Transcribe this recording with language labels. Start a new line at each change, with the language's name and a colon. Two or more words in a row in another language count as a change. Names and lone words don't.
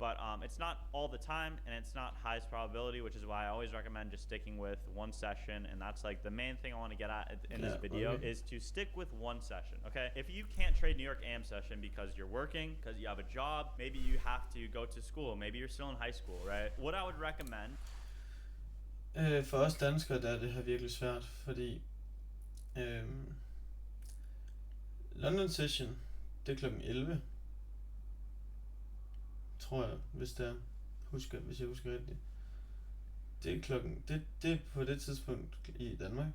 English: But it's not all the time, and it's not highest probability, which is why I always recommend just sticking with one session. And that's like the main thing I want to get at in this video is to stick with one session, okay? If you can't trade New York AM session because you're working, because you have a job, maybe you have to go to school, maybe you're still in high school, right? What I would recommend
Danish: for os danskere, der er det her virkelig svært, fordi London session, det er klokken 11, tror jeg, hvis jeg husker rigtigt. Det er klokken, det er på det tidspunkt i Danmark.